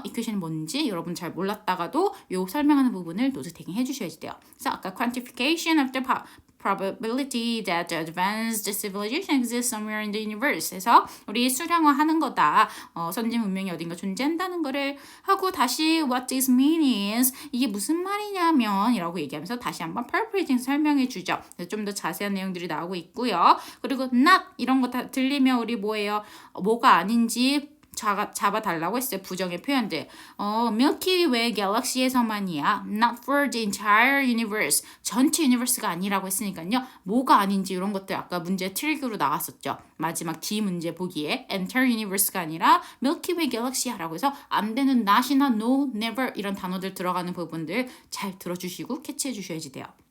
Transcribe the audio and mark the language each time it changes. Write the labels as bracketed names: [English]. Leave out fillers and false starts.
[Korean] equation이 뭔지 여러분 잘 몰랐다가도 요 설명하는 부분을 노트 테이킹 해주셔야 돼요. 그래서 아까 [English] quantification of the probability that the advanced civilization exists somewhere in the universe [Korean] 해서 우리 수량화하는 거다. 선진 문명이 어딘가 존재한다는 거를 하고 다시 [English] what this means [Korean] 이게 무슨 말이냐면 이라고 얘기하면서 다시 한번 paraphrasing 설명해 주죠. 좀 더 자세한 내용들이 나오고 있고요. 그리고 not 이런 거 다 들리면 우리 뭐예요? 뭐가 아닌지 잡아달라고 했어요. 부정의 표현들. Milky Way 갤럭시에서만이야. [English] Not for the entire universe. [Korean] 전체 유니버스가 아니라고 했으니까요. 뭐가 아닌지 이런 것들 아까 문제 트릭으로 나왔었죠. 마지막 D 문제 보기에 entire universe가 아니라 Milky Way 갤럭시야라고 해서 안 되는 not이나 no, never 이런 단어들 들어가는 부분들 잘 들어주시고 캐치해 주셔야지 돼요.